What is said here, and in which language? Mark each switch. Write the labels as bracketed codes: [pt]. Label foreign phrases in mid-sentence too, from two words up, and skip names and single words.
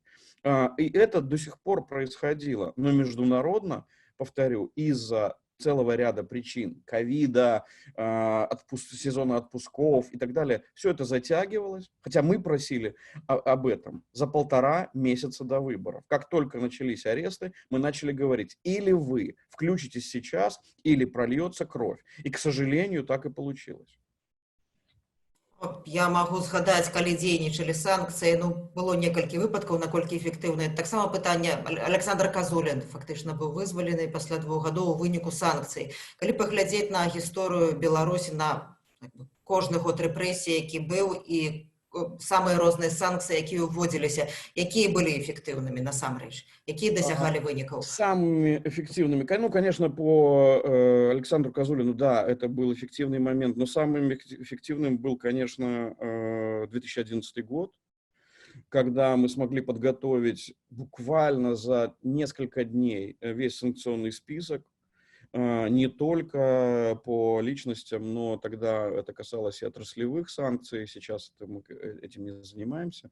[ru] И это до сих пор происходило. Но международно, повторю, из-за целого ряда причин, ковида, сезона отпусков и так далее, все это затягивалось, хотя мы просили об этом за 1,5 месяца до выборов. Как только начались аресты, мы начали говорить, или вы включитесь сейчас, или прольется кровь. И, к сожалению, так и получилось. [be] Я могу згадаць, калі дзейнічалі санкцыі, ну, было некалькі выпадкаў, наколькі эфектыўныя. Таксама пытанне, Александр Казулін фактычна быў вызвалены пасля 2 гадоў у выніку санкцый. Калі паглядзець на гісторыю Беларусі, на кожны год рэпрэсій, які быў, і самыя розныя санкцыі, якія ўводзіліся, якія былі эфектыўнымі насамрэч, якія дасягалі вынікаў? [ru] Самыми эффективными, ну, конечно, по Александру Козулину, да, это был эффективный момент, но самым эффективным был, конечно, 2011 год, когда мы смогли подготовить буквально за несколько дней весь санкционный список, не только по личностям, но тогда это касалось и отраслевых санкций, сейчас мы этим не занимаемся.